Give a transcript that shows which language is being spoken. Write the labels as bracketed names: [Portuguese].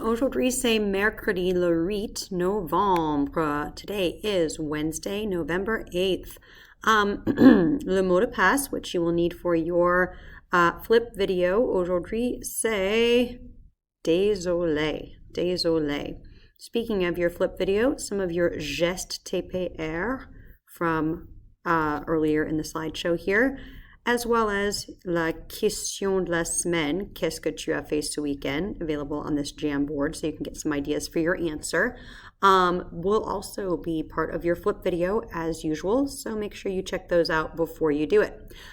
[French] Aujourd'hui c'est mercredi le 8 novembre. [English] Today is Wednesday, November 8th. [French] Le mot de passe, [English] which you will need for your flip video aujourd'hui, [French] c'est désolé. Désolé. [English] Speaking of your flip video, some of your gestes TPR from earlier in the slideshow here, as well as [French] la question de la semaine, qu'est-ce que tu as fait ce week-end, [English] available on this Jamboard so you can get some ideas for your answer, will also be part of your flip video as usual, so make sure you check those out before you do it.